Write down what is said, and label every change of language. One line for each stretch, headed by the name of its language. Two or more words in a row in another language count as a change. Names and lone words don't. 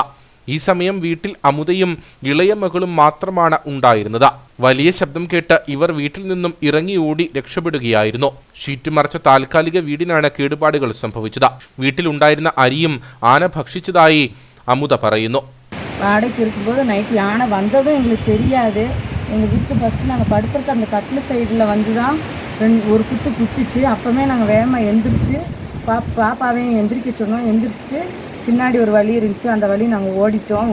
Malayalam: ഈ സമയം വീട്ടിൽ അമുദയും ഇളയ മകളും മാത്രമാണ് ഉണ്ടായിരുന്നത്. വലിയ ശബ്ദം കേട്ട് ഇവർ വീട്ടിൽ നിന്നും ഇറങ്ങി ഓടി രക്ഷപ്പെടുകയായിരുന്നു. ഷീറ്റ് മറച്ച താൽക്കാലിക വീടിനാണ് കേടുപാടുകൾ സംഭവിച്ചത്. വീട്ടിലുണ്ടായിരുന്ന അരിയും ആന ഭക്ഷിച്ചതായി അമുദ പറയുന്നു.
Tamil: வாடகைக்கு இருக்கும்போது நைட்டு யானை வந்ததும் எங்களுக்கு தெரியாது. எங்கள் வீட்டு ஃபஸ்ட்டு நாங்கள் படுத்துருக்க அந்த கட்டில் சைடில் வந்து தான் ஒரு குத்துச்சு. அப்போவே நாங்கள் வேகமாக எந்திரிச்சு பாப்பாவையும் எந்திரிக்க சொன்னோம். எந்திரிச்சிட்டு பின்னாடி ஒரு வழி இருந்துச்சு, அந்த வழி நாங்கள் ஓடிட்டோம்.